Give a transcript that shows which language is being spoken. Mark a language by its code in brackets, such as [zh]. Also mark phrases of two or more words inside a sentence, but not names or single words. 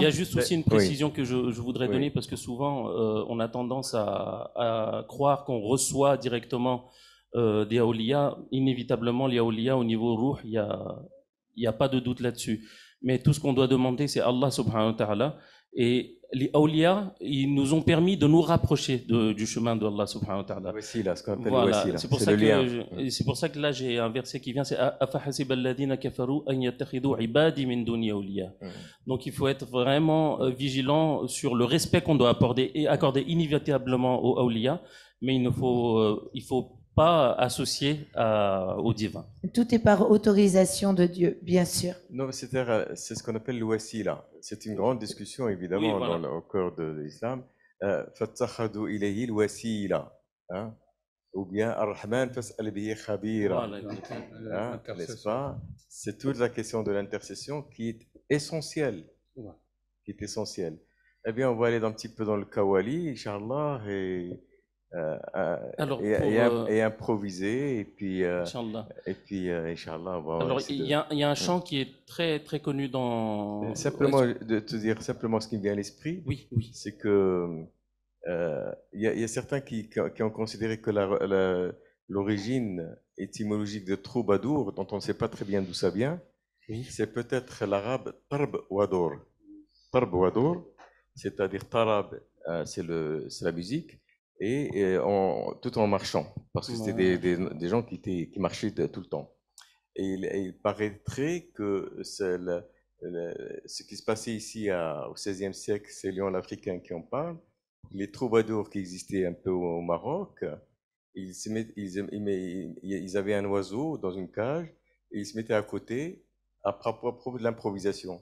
[fr] Il y a juste aussi une précision que je voudrais donner, parce que souvent, on a tendance à croire qu'on reçoit directement des awliya. Inévitablement, les awliya au niveau ruh, il y a pas de doute là-dessus. Mais tout ce qu'on doit demander, c'est Allah [ar] سبحانه وتعالى. [fr] Et les awliya, ils nous ont permis de nous rapprocher du chemin de Allah [ar] سبحانه وتعالى. [fr] Wasila, ce qu'on appelle voilà. wasila. C'est pour ça que là, j'ai un verset qui vient, c'est [ar] أفحسب الذين كفروا أن يتخذوا عبادي من دوني أولياء. [fr] Donc il faut être vraiment vigilant sur le respect qu'on doit accorder inévitablement aux awliya, mais il faut pas associé au divin. Tout est par autorisation de Dieu, bien sûr. Non, c'est ce qu'on appelle le wasila. C'est une grande discussion, évidemment, oui, voilà, au cœur de l'islam. [ar] فاتخذوا إليه الوسيلة. [fr] Ou bien [ar] الرحمن فاسأل به خبيرا. [fr] N'est-ce pas? C'est toute la question de l'intercession qui est essentielle. Qui est essentielle. Eh bien, on va aller un petit peu dans le Kawali, Inch'Allah, et improviser, et puis Inch'Allah, on va. Alors, il y a un chant qui est très très connu dans. Simplement, de te dire simplement ce qui me vient à l'esprit. Oui. C'est que il y a certains qui ont considéré que l'origine étymologique de troubadour, dont on ne sait pas très bien d'où ça vient, c'est peut-être l'arabe [ar] طرب ودور. طرب ودور, [fr] c'est-à-dire tarab, c'est la musique. Et tout en marchant, parce que c'était des gens qui marchaient tout le temps. Et il paraîtrait que ce qui se passait ici au XVIe siècle, c'est Léon l'Africain qui en parle, les troubadours qui existaient un peu au Maroc, ils avaient un oiseau dans une cage, et ils se mettaient à côté à propos de l'improvisation.